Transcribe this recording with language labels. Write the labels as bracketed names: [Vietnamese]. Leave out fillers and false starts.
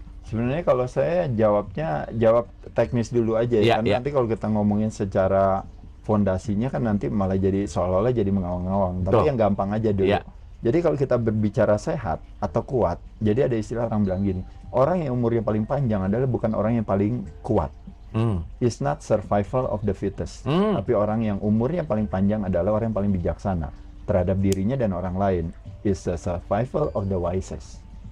[Indonesian] Sebenarnya kalau saya jawab teknis dulu aja ya, kan nanti kalau kita ngomongin secara fondasinya kan nanti malah jadi seolah-olah jadi mengawang-awang. Tapi yang gampang aja dulu. Jadi kalau kita berbicara sehat atau kuat, jadi ada istilah orang bilang gini, orang yang umurnya paling panjang adalah bukan orang yang paling kuat. [English] It's not survival of the fittest. [Indonesian] Tapi orang yang umurnya paling panjang adalah orang yang paling bijaksana terhadap dirinya dan orang lain. [English] It's the survival of the wisest.